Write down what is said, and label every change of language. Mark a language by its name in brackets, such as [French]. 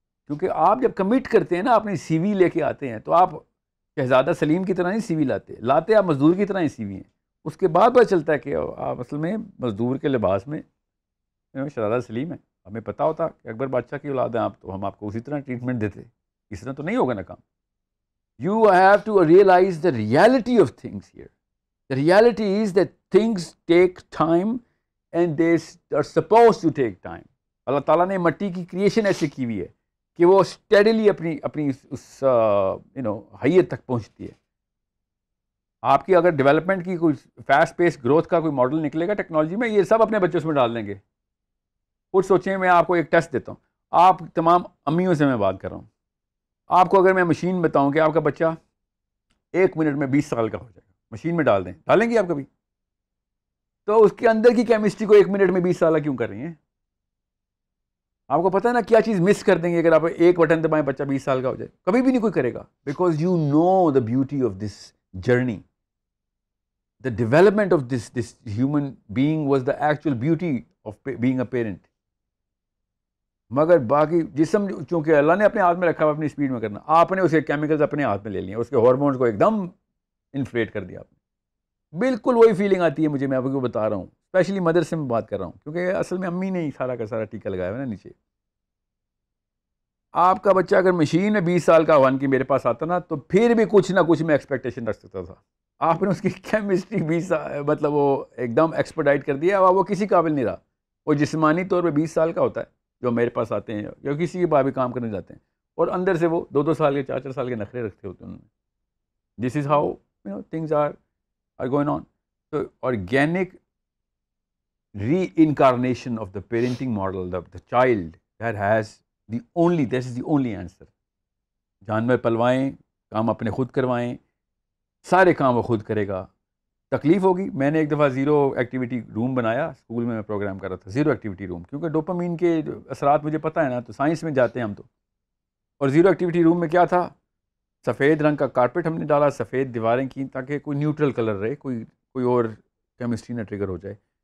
[Urdu] کیونکہ آپ جب کمٹ کرتے ہیں نا، اپنی سی وی لے کے آتے ہیں تو آپ شہزادہ سلیم کی طرح نہیں سی وی لاتے آپ مزدور کی طرح ہی سی وی ہیں. اس کے بعد پتہ چلتا ہے کہ آپ اصل میں مزدور کے لباس میں شرارہ سلیم ہے. ہمیں پتہ ہوتا کہ اکبر بادشاہ کی اولاد ہیں آپ, تو ہم آپ کو اسی طرح ٹریٹمنٹ دیتے. اس طرح تو نہیں ہوگا نا کام. [English] You have to realize the reality of things here. The reality is that things take time and they are supposed to take time. [Urdu] اللہ تعالیٰ نے مٹی کی کریشن ایسے کی ہوئی ہے کہ وہ اسٹیڈیلی اپنی اس حیت تک پہنچتی ہے. آپ کی اگر ڈیولپمنٹ کی کوئی فاسٹ پیس گروتھ کا کوئی ماڈل نکلے گا ٹیکنالوجی میں, یہ سب اپنے بچوں میں ڈال دیں گے. کچھ سوچیں, میں آپ کو ایک ٹیسٹ دیتا ہوں. آپ تمام امیوں سے میں بات کر رہا ہوں. آپ کو اگر میں مشین بتاؤں کہ آپ کا بچہ 1 منٹ میں 20 سال کا ہو جائے گا, مشین میں ڈال دیں, ڈالیں گے آپ کبھی؟ تو اس کے اندر کی کیمسٹری کو 1 منٹ میں 20 سال کیوں کر رہی ہیں؟ آپ کو پتہ ہے نا کیا چیز مس کر دیں گے اگر آپ ایک بٹن دبائیں بچہ 20 سال کا ہو جائے؟ کبھی بھی نہیں کوئی کرے گا. [English] Because you know the beauty of this journey. The development of this human being was the actual beauty of being a parent. [Urdu] مگر باقی جسم چونکہ اللہ نے اپنے ہاتھ میں رکھا ہوا اپنی اسپیڈ میں کرنا, آپ نے اسے کیمیکلز اپنے ہاتھ میں لے لیے, اس کے ہارمونز کو ایک دم انفلیٹ کر دیا آپ نے. بالکل وہی فیلنگ آتی ہے مجھے, میں آپ کو بتا رہا ہوں, اسپیشلی مدر سے میں بات کر رہا ہوں, کیونکہ اصل میں امی نے ہی سارا کا سارا ٹیکا لگایا ہوا نا نیچے. آپ کا بچہ اگر مشین میں 20 سال کا ون کی میرے پاس آتا نا, تو پھر بھی کچھ نہ کچھ میں ایکسپیکٹیشن رکھ سکتا تھا. آپ نے اس کی کیمسٹری 20 مطلب وہ ایک دم ایکسپرڈائٹ کر دیا, وہ کسی قابل نہیں رہا. وہ جسمانی طور پہ 20 سال کا ہوتا ہے جو میرے پاس آتے ہیں یا کسی کے بعد بھی کام کرنے جاتے ہیں, اور اندر سے وہ 2-2 سال کے 4-4 سال کے نخرے رکھتے ہوتے ہیں. [English] This is how things are going on. تو organic reincarnation of the parenting model, the child that has that is the only answer. [Urdu] جانور پلوائیں, کام اپنے خود کروائیں, سارے کام وہ خود کرے گا. تکلیف ہوگی. میں نے ایک دفعہ 0 ایکٹیویٹی روم بنایا اسکول میں پروگرام کر رہا تھا, 0 ایکٹیویٹی روم, کیونکہ ڈوپامین کے اثرات مجھے پتہ ہے نا, تو سائنس میں جاتے ہیں ہم تو. اور 0 ایکٹیویٹی روم میں کیا تھا, سفید رنگ کا کارپیٹ ہم نے ڈالا, سفید دیواریں کی تاکہ کوئی نیوٹرل کلر رہے, کوئی اور کیمسٹری نہ ٹریگر ہو جائے.